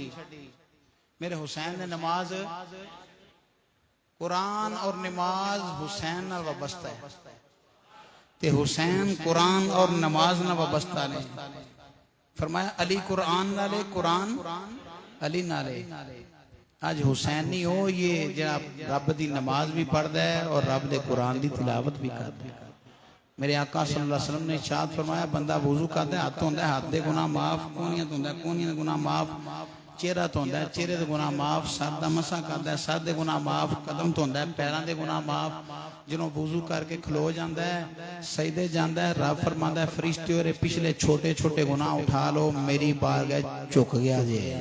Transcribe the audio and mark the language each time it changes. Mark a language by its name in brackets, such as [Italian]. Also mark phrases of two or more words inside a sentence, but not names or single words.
[Punjabi] میرے حسین نے نماز، قرآن اور نماز حسین نال وابستہ ہے تے حسین قرآن اور نماز نال وابستہ نے. فرمایا علی قرآن نالے، قرآن علی نالے. آج حسینی ہو یے ذرا رب دی نماز بھی پڑھدا ہے اور رب دے قرآن دی تلاوت بھی کردا ہے. میرے آقا [Arabic] صلى الله عليه وسلم [Punjabi] نے ارشاد فرمایا بندہ وضو کردا ہے، ہاتھ دھوندا ہے، ہاتھ دے گناہ معاف، کہنیاں دھوندا ہے، کہنیاں دے گناہ معاف، چہرہ دھوندا ہے، چہرے دے گناہ معاف، سر دا مسح کردا ہے، سر دے گناہ معاف، قدم دھوندا ہے، پیراں دے گناہ معاف. ਜਦੋਂ وضو کر کے کھلو جاتا ہے، سجدے جاتا ہے، رب فرماندا ہے فرشتے اور پچھلے چھوٹے چھوٹے گناہ اٹھا لو، میری بارگاہ جھک گیا جے.